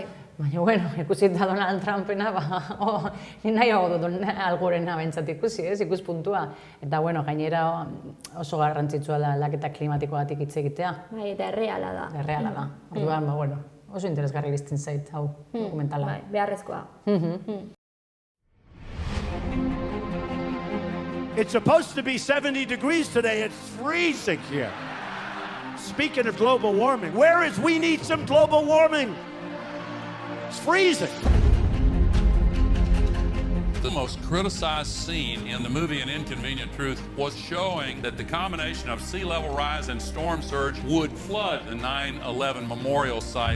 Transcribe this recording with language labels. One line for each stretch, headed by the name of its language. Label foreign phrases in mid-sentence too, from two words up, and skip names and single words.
Basque: Baina, bueno, ikusi da Donald Trumpena, ni nahiago dut Algorena bentsat ikusi, ez? Ikuspuntua. Eta, bueno, gainera oso garrantzitsua da aldaketa klimatikoatik hitz egitea. Bai, eta erreala da. Erreala da. Orduan, bueno, oso interesgarri iristen zait, hau dokumentala. Bai, beharrezkoa.
English: It's supposed to be 70 degrees today. It's freezing here. Speaking of global warming, we need some global warming? It's freezing. The most criticized scene in the movie An Inconvenient Truth was showing that the combination of sea level rise and storm surge would flood the 9/11 memorial site.